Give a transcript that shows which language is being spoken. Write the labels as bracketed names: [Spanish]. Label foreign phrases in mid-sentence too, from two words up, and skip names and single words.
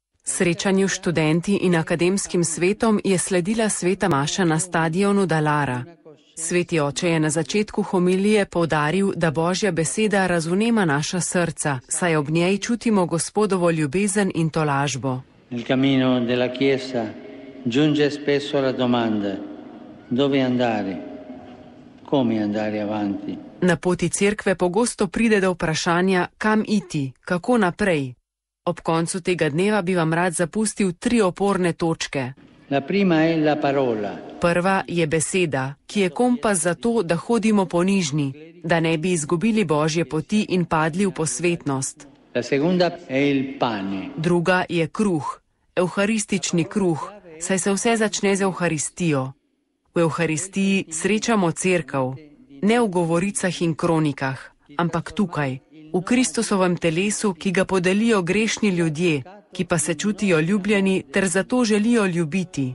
[Slovenian] Srečanju s študenti in akademskim svetom je sledila sveta maša na stadionu Dalara. Sveti oče je na začetku homilije poudaril, da Božja beseda razvnema naša srca, saj ob njej čutimo Gospodovo ljubezen in tolažbo. [Italian] Nel cammino della Chiesa giunge spesso la domanda: dove andare? Come andare avanti? [Slovenian] Na poti cerkve pogosto pride do vprašanja, kam iti, kako naprej. Ob koncu tega dneva bi vam rad zapustil 3 oporne točke. [Italian] La prima è la parola. [Slovenian] Prva je beseda, ki je kompas za to, da hodimo po nižni, da ne bi izgubili Božje poti in padli v posvetnost. [Italian] La seconda è il pane. [Slovenian] Druga je kruh, evharistični kruh, saj se vse začne z evharistijo. V evharistiji srečamo cerkev, ne v govoricah in kronikah, ampak tukaj, v Kristusovem telesu, ki ga podelijo grešni ljudje, ki pa se čutijo ljubljeni ter zato želijo ljubiti.